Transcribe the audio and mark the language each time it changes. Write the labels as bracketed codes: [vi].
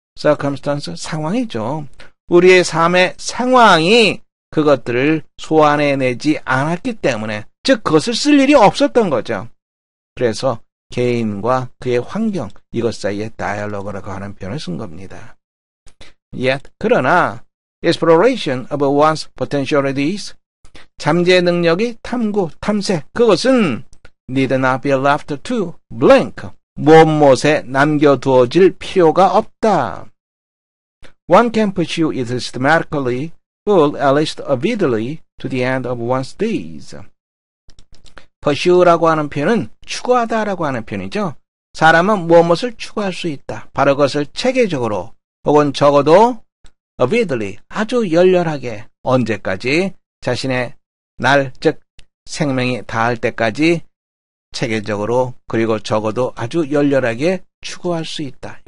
[ko] circumstance, 상황이죠. 우리의 삶의 상황이 그것들을 소환해내지 않았기 때문에, 즉 그것을 쓸 일이 없었던 거죠. 그래서 개인과 그의 환경, 이것 사이의 다이얼로그라고 하는 표현을 쓴 겁니다. [en] Yet, [ko] 그러나 [en] exploration of one's potentialities, [ko] 잠재 능력이 탐구, 탐색, 그것은 [en] need not be left to blank, [ko] 무엇에 남겨두어질 필요가 없다. [en] One can pursue it systematically, or at least avidly, to the end of one's days. [ko] pursue라고 하는 표현은 추구하다라고 하는 표현이죠. 사람은 무엇을 추구할 수 있다. 바로 그것을 체계적으로 혹은 적어도 avidly, 아주 열렬하게 언제까지 자신의 날, 즉 생명이 닿을 때까지 체계적으로 그리고 적어도 아주 열렬하게 추구할 수 있다.